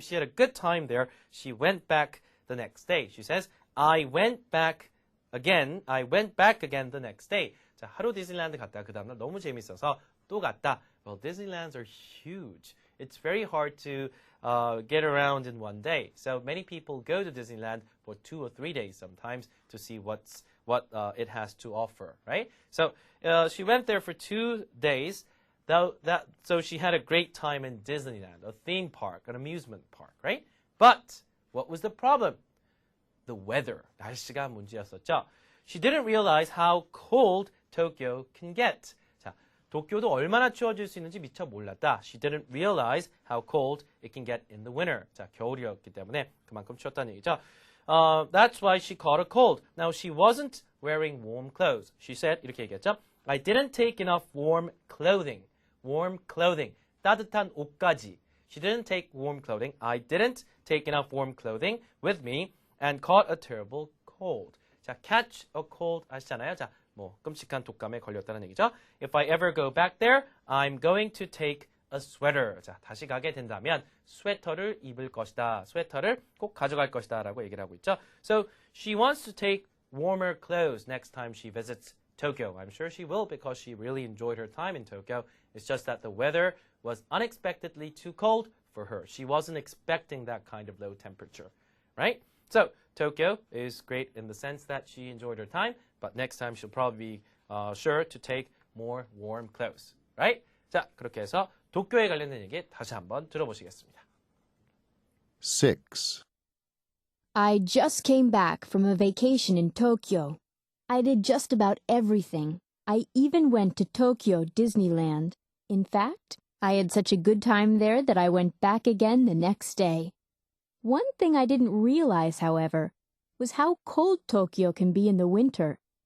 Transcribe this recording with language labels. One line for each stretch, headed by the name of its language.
English: She had a good time there. She went back the next day. She says, I went back again the next day.
Korean: 자, 하루 디즈니랜드 갔다 그 다음날 너무 재밌어서 또 갔다.
English: Well, Disneylands are huge. It's very hard to get around in one day. So many people go to Disneyland for 2 or 3 days sometimes to see what it has to offer, right? So she went there for 2 days. So she had a great time in Disneyland, a theme park, an amusement park, right? But what was the problem? The weather.
Korean: 날씨가 문제였었죠.
English: She didn't realize how cold Tokyo can get.
Korean: 자, 도쿄도 얼마나 추워질 수 있는지 미처 몰랐다.
English: She didn't realize how cold it can get in the winter.
Korean: 자, 겨울이었기 때문에 그만큼 추웠다는 얘기죠.
English: That's why she caught a cold. Now, she wasn't wearing warm clothes. She said,
Korean: 이렇게 얘기했죠.
English: I didn't take enough warm clothing. Warm clothing.
Korean: 따뜻한 옷까지.
English: She didn't take warm clothing. I didn't take enough warm clothing with me and caught a terrible cold.
Korean: 자,
English: catch a cold
Korean: 아시잖아요. 자, 뭐 끔찍한 독감에 걸렸다는 얘기죠.
English: If I ever go back there, I'm going to take a sweater.
Korean: 자, 다시 가게 된다면 스웨터를 입을 것이다. 스웨터를 꼭 가져갈 것이다 라고 얘기를 하고 있죠.
English: So, she wants to take warmer clothes next time she visits Tokyo. I'm sure she will because she really enjoyed her time in Tokyo. It's just that the weather was unexpectedly too cold for her. She wasn't expecting that kind of low temperature, right? So, Tokyo is great in the sense that she enjoyed her time, but next time she'll probably be sure to take more warm clothes, right?
Korean: 자, 그렇게 해서 도쿄에 관련된 얘기 다시 한번 들어보시겠습니다.
English: 6. I just came back from a vacation in Tokyo. I did just about everything. I even went to Tokyo Disneyland. In fact, I had such a good time there that I went back again the next day. One thing I didn't realize, however, was how cold Tokyo can be in the winter.